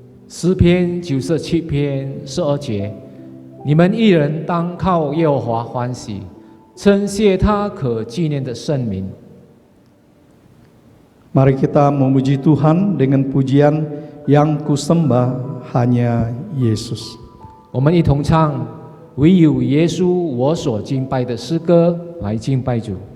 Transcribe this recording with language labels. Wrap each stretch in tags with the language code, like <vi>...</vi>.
<zh>诗篇97篇12节，你们一人当靠耶和华欢喜，称谢他可纪念的圣名。</zh> <id>Mari kita memuji Tuhan dengan pujian yang kusembah hanya Yesus.</id> <zh>我们一同唱唯有耶稣我所敬拜的诗歌来敬拜主。</zh>